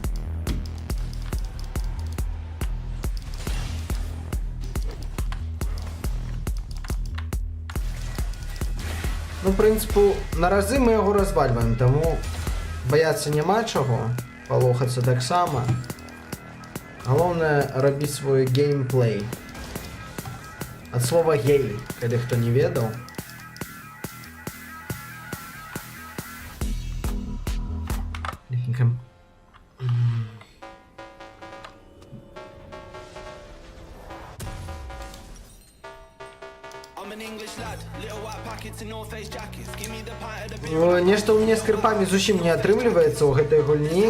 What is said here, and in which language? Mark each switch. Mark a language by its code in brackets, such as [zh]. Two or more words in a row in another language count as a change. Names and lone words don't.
[uk] Ну, в принципі, на рази ми його розвалюємо, тому бояться нема чого, полохаться так само. Головне робити свій геймплей. От слова гей, коли хто не ведав. [be] Нешта [ru] у меня [be] з кирпами зусім не атрымліваецца ў гэтай гульні.